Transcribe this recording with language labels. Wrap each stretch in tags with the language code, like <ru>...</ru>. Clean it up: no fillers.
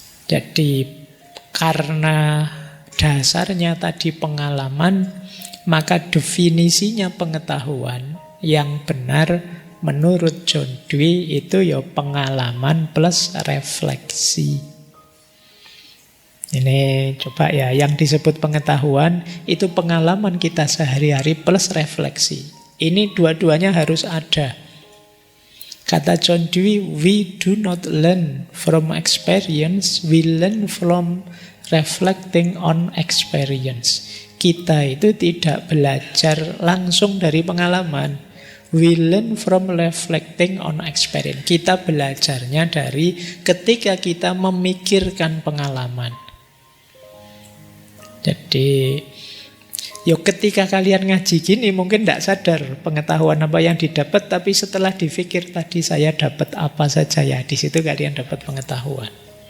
<id>Jadi karena dasarnya tadi pengalaman, maka definisinya pengetahuan yang benar menurut John Dewey itu ya pengalaman plus refleksi. Ini coba ya, yang disebut pengetahuan itu pengalaman kita sehari-hari plus refleksi. Ini dua-duanya harus ada. Kata</id> <en>John Dewey, we do not learn from experience, we learn from reflecting on experience.</en> <id>Kita itu tidak belajar langsung dari pengalaman.</id> <en>We learn from reflecting on experience.</en> <id>Kita belajarnya dari ketika kita memikirkan pengalaman. Jadi, yuk ketika kalian ngaji gini mungkin tidak sadar pengetahuan apa yang didapat, tapi setelah dipikir tadi saya dapat apa saja ya, di situ kalian dapat pengetahuan.</id>